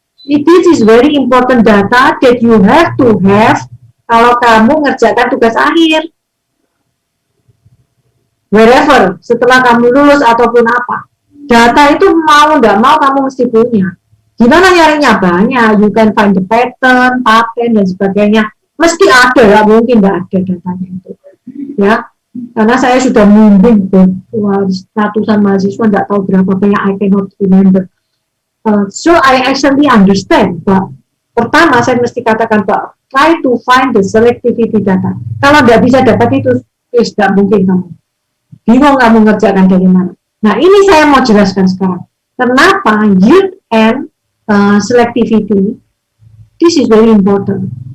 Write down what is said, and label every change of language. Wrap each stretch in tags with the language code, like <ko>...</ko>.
<en>It is very important data that you have to have</en> <id>kalau kamu ngerjakan tugas akhir.</id> <en>Wherever,</en> <id>setelah kamu lulus ataupun apa. Data itu mau nggak mau kamu mesti punya. Gimana nyarinya? Banyak.</id> <en>You can find the pattern,</en> <id>dan sebagainya. Mesti ada, nggak mungkin nggak ada datanya itu. Ya, karena saya sudah membimbing ratusan mahasiswa, nggak tahu berapa banyak,</id> <en>I cannot remember. So I actually understand, but</en> <id>pertama saya mesti katakan, Pak,</id> <en>try to find the selectivity data.</en> <id>Kalau nggak bisa dapat itu, nggak mungkin kamu. Bingung kamu ngerjakan dari mana. Nah, ini saya mau jelaskan sekarang. Kenapa</id> <en>yield and selectivity, this is very important.</en>